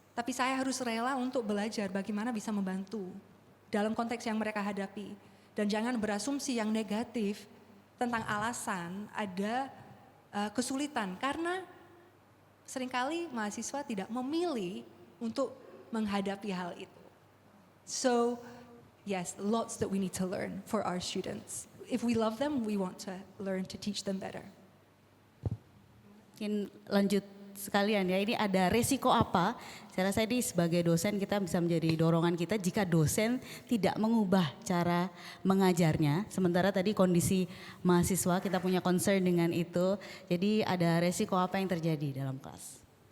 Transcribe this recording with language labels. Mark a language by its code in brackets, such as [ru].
[id] Tapi saya harus rela untuk belajar bagaimana bisa membantu dalam konteks yang mereka hadapi. Dan jangan berasumsi yang negatif tentang alasan ada kesulitan. Karena seringkali mahasiswa tidak memilih untuk menghadapi hal itu. [en] So yes, lots that we need to learn for our students. If we love them, we want to learn to teach them better. [id] Mungkin lanjut sekalian ya, ini ada resiko apa? Saya rasa ini sebagai dosen kita bisa menjadi dorongan kita jika dosen tidak mengubah cara mengajarnya. Sementara tadi kondisi mahasiswa kita punya concern dengan itu. Jadi ada resiko apa yang terjadi dalam kelas?